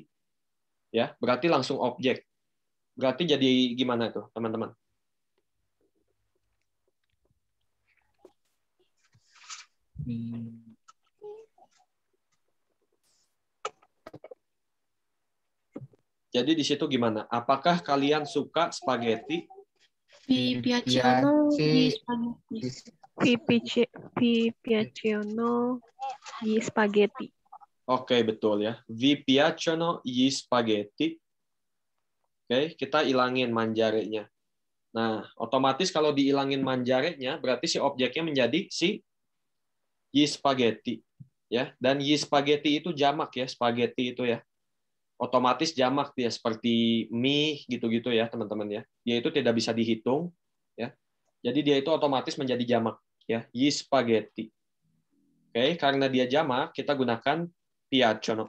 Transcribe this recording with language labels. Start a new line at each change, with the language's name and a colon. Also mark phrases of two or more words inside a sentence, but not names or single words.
Indonesian: Ya, berarti langsung objek. Berarti jadi gimana tuh, teman-teman? Jadi di situ gimana? Apakah kalian suka spaghetti?
Italian: Vi piacciono gli spaghetti. Vi piacciono gli spaghetti.
Indonesian: Oke, betul ya.
Italian: Vi piacciono gli spaghetti.
Indonesian: Oke, kita ilangin mangiare-nya. Nah, otomatis kalau dihilangin manjarenya, berarti si objeknya menjadi si
Italian: gli spaghetti.
Indonesian: Ya, dan
Italian: gli spaghetti
Indonesian: itu jamak ya,
Italian: spaghetti itu
Indonesian: ya. Otomatis jamak dia seperti mie gitu-gitu ya, teman-teman ya. Dia itu tidak bisa dihitung ya. Jadi dia itu otomatis menjadi jamak ya,
Italian: gli spaghetti.
Indonesian: Oke, karena dia jamak, kita gunakan piacciono.